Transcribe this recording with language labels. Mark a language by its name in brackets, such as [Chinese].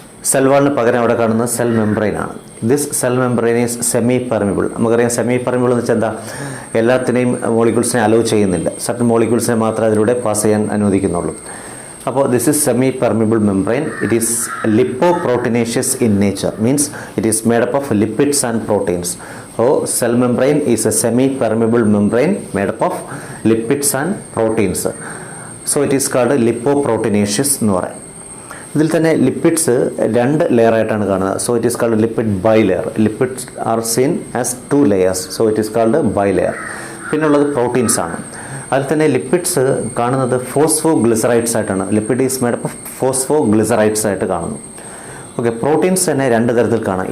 [Malayalam] Cell വാളിന് പകരം അവിടെ കാണുന്നത് സെൽ മെംബ്രെയിൻ ആണ്. [English] This cell membrane is semi permeable. [Malayalam] നമുക്കറിയാം സെമി പെർമിബിൾ എന്ന് വെച്ചാൽ എന്താ, എല്ലാത്തിനെയും മോളിക്യൂൾസിനെ അലോ ചെയ്യുന്നില്ല. സർട്ടൻ മോളിക്യൂൾസിനെ മാത്രമേ അതിലൂടെ പാസ് ചെയ്യാൻ അനുവദിക്കുന്നുള്ളൂ. അപ്പോൾ [English] This is semi permeable membrane. It is lipoproteinaceous in nature, means it is made up of lipids and proteins. So cell membrane is a semi-permeable membrane made up of lipids and proteins. So it is called lipoproteinaceous എന്ന് പറയും. [Malayalam] ഇതിൽ തന്നെ lipids രണ്ട് layer ആയിട്ടാണ് കാണുന്നത്. [English] So it is called lipid bilayer. Lipids are seen as 2 layers. So it is called bilayer. [Malayalam] പിന്നുള്ളത് proteins ആണ്. അതിൽ തന്നെ ലിപ്പിഡ്സ് കാണുന്നത് ഫോസ്ഫോ ഗ്ലിസറൈഡ്സ് ആയിട്ടാണ്. [English] lipid is made up of phosphoglycerides [Malayalam] ആയിട്ട് കാണുന്നു. ഓക്കെ, പ്രോട്ടീൻസ് തന്നെ രണ്ട് തരത്തിൽ കാണാം.